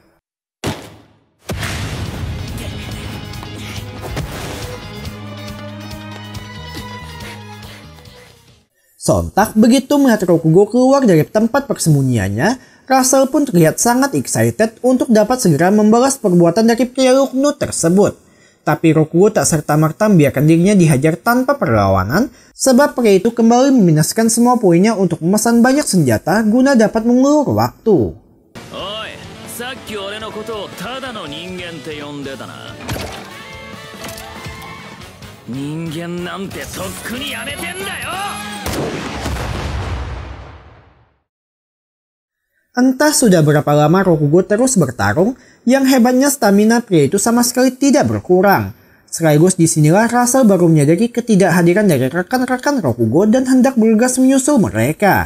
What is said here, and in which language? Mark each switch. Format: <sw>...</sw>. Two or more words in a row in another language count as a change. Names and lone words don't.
<id>Sontak begitu melihat Rokugo keluar dari tempat persembunyiannya, Russell pun terlihat sangat excited untuk dapat segera membalas perbuatan dari pria Luknut tersebut. Tapi Rokugo tak serta-merta membiarkan dirinya dihajar tanpa perlawanan, sebab pria itu kembali meminuskan semua poinnya untuk memesan banyak senjata guna dapat mengulur waktu.</id> <ja>Oi, さっき俺のことをただの人間って呼んでたな。人間なんてとっくにやめてんだよ。</ja> <id>Entah sudah berapa lama Rokugo terus bertarung, yang hebatnya stamina pria itu sama sekali tidak berkurang. Sekaligus disinilah Russell baru menyadari ketidakhadiran dari rekan-rekan Rokugo dan hendak bergegas menyusul mereka.</id>